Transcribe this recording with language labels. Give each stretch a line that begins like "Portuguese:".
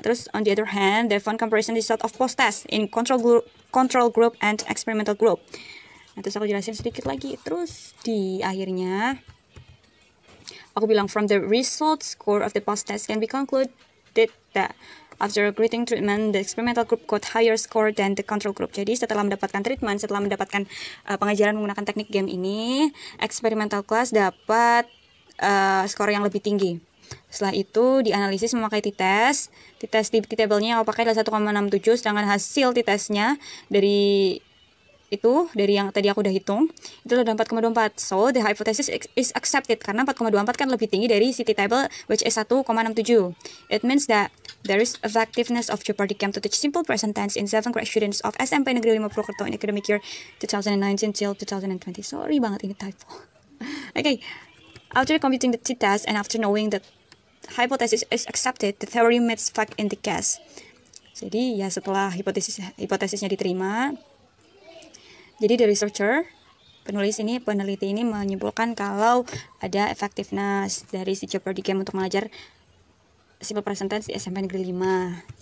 English: Terus on the other hand, they found comparison result of post test in control group and experimental group.
Indonesian: Nah, terus aku jelasin sedikit lagi. Terus di akhirnya aku bilang
English: from the result score of the post test can be concluded that after grading treatment the experimental group got higher score than the control group.
Indonesian: Jadi setelah mendapatkan treatment, setelah mendapatkan pengajaran menggunakan teknik game ini, experimental class dapat skor yang lebih tinggi. Setelah itu dianalisis memakai t-test. T-test di t-table-nya aku pakai adalah 1,67, sedangkan hasil t-testnya dari yang tadi aku udah hitung itu adalah 4,24.
English: So the hypothesis is accepted
Indonesian: karena 4,24 kan lebih tinggi dari si
English: t-table which is 1,67. It means that there is effectiveness of Jeopardy camp to teach simple present tense in 7 grade students of SMP Negeri 5 Purwokerto in academic year 2019 till 2020. Sorry
Indonesian: banget ini
English: typo. Okay, after computing the t-test and after knowing that hypothesis is accepted, the theory meets fact in the case.
Indonesian: Jadi ya setelah hipotesisnya diterima, jadi the researcher, peneliti ini menyimpulkan kalau ada effectiveness dari si Jeopardy game untuk mengajar simple present tense di SMP Negeri 5.